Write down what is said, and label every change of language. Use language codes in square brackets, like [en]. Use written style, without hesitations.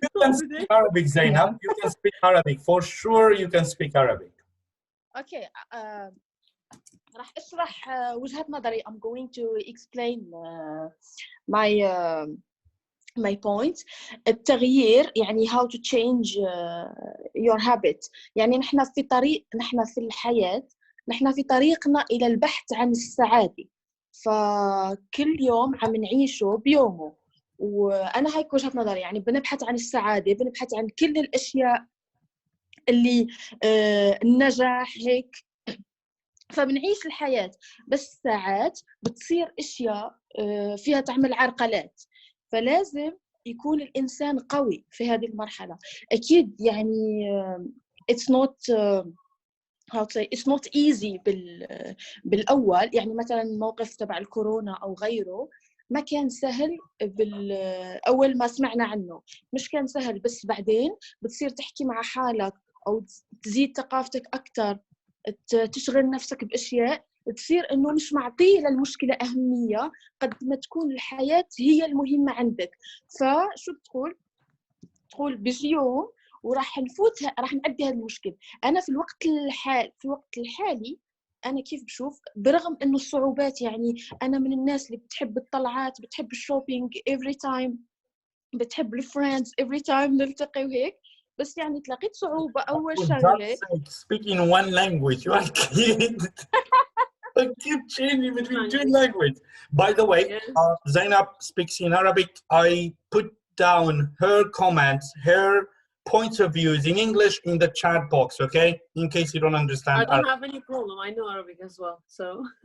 [en] You can speak Arabic, Zainab. You can speak Arabic. For sure, you can speak Arabic. [ar] Okay. راح اشرح وجهة نظري. [en] I'm going to explain my point. [ar] التغيير يعني [en] how to change your habit. [ar] يعني نحن في الحياة نحن في طريقنا إلى البحث عن السعادة. فكل يوم عم نعيشه بيومه. وأنا هيك وجهة نظري، يعني بنبحث عن السعادة، بنبحث عن كل الأشياء اللي النجاح هيك. فبنعيش الحياة، بس ساعات بتصير أشياء فيها تعمل عرقلات، فلازم يكون الإنسان قوي في هذه المرحلة. أكيد يعني [en] it's not easy [ar] بالأول. يعني مثلا الموقف تبع الكورونا أو غيره ما كان سهل أول ما سمعنا عنه، مش كان سهل، بس بعدين بتصير تحكي مع حالك أو تزيد ثقافتك أكتر، تشغل نفسك بأشياء، تصير إنه مش معطيه للمشكلة أهمية قد ما تكون الحياة هي المهمة عندك. فشو تقول بيجي يوم وراح نفوتها، راح نعدي هذه المشكلة. أنا في الوقت الحالي أنا كيف بشوف، برغم إنه الصعوبات، يعني أنا من الناس اللي بتحب الطلعات، بتحب الشوبينج [en] every time، [ar] بتحب الفريندز every time نلتقي وهيك، بس يعني تلاقيت صعوبة أول شغلة. [en] Speak in one language. You are kidding. I keep changing between two languages. By the way, Zainab speaks in Arabic. I put down her comments, her points of views in English in the chat box, okay? In case you don't understand. I don't have any problem. I know Arabic as well, so.